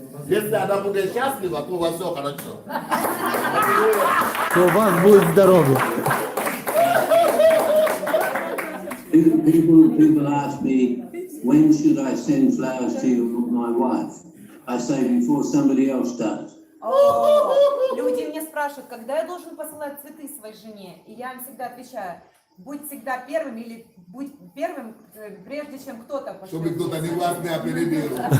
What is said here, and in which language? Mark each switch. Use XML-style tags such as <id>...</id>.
<ru>Если она будет счастлива, то у вас все хорошо. То у вас будет здоровье.</ru> <en>People ask me, when should I send flowers to my wife? I say before somebody else does.</en> <ru>Люди мне спрашивают, когда я должен посылать цветы своей жене, и я им всегда отвечаю, будь всегда первым или будь первым, прежде чем кто-то пошлет. Чтобы кто-то не вас не опередил.</ru>